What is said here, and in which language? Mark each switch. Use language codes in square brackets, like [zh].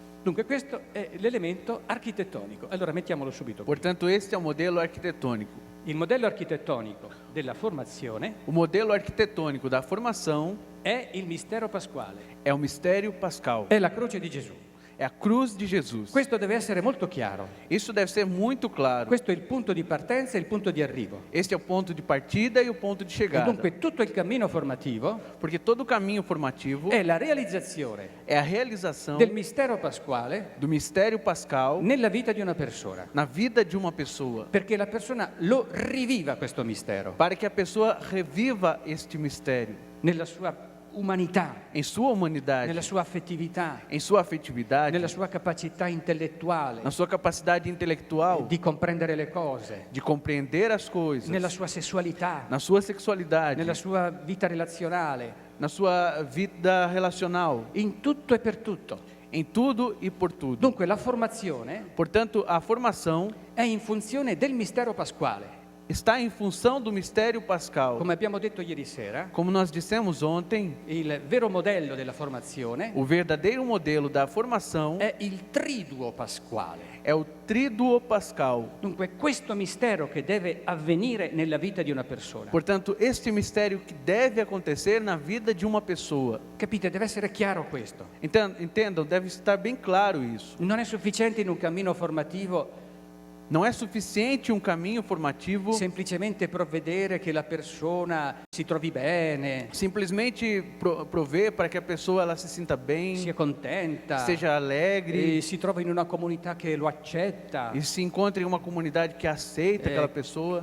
[it] Dunque questo è l'elemento architettonico. Allora mettiamolo subito qui. [pt] Portanto, este é o modelo arquitetônico. [it] Il modello architettonico della formazione [pt] O modelo arquitetônico da formação [it] è il mistero pasquale, [pt] é o mistério pascal, [it] è la croce di Gesù. [pt] é a cruz de Jesus. [it] Questo deve essere molto chiaro. [pt] Isso deve ser muito claro. [it] Questo è il punto di partenza e il punto di arrivo. [pt] Este é o ponto de partida e o ponto de [it] E [pt] chegada. [it] dunque tutto il cammino formativo [pt] Porque todo o caminho formativo [it] è la realizzazione [pt] é a realização [it] del mistero pasquale [pt] do mistério pascal [it] nella vita di una persona, [pt] na vida de uma pessoa, [it] perché la persona lo riviva questo mistero [pt] para que a pessoa reviva este mistério [it] nella sua umanità, [pt] em sua humanidade, [it] nella sua affettività, [pt] em sua afetividade, [it] nella sua capacità intellettuale [pt] na sua capacidade intelectual [it] di comprendere le cose, [pt] de compreender as coisas, [it] nella sua sessualità, [pt] na sua sexualidade, [it] nella sua vita relazionale, [pt] na sua vida relacional, [it] in tutto e per tutto. [pt] em tudo e por tudo. [it] Dunque la formazione [pt] Portanto, a formação [it] è in funzione del mistero pasquale. [pt] está em função do mistério pascal. [it] Come abbiamo detto ieri sera, [pt] Como nós dissemos ontem, [it] il vero modello della formazione [pt] o verdadeiro modelo da formação [it] è il triduo pasquale. [pt] é o tríduo pascal. [it] Dunque questo mistero che deve avvenire nella vita di una persona. [pt] Portanto, este mistério que deve acontecer na vida de uma pessoa. [it] Capite? Deve essere chiaro questo. [pt] Entendam, deve estar bem claro isso. [it] Non è sufficiente in un cammino formativo [pt] Não é suficiente um caminho formativo [it] semplicemente provvedere che la persona si trovi bene, [pt] simplesmente prover para que a pessoa ela se sinta bem, [it] sia contenta, [pt] seja alegre [it] e si trovi in una comunità che lo accetta, [pt] e se encontre em uma comunidade que aceita aquela pessoa,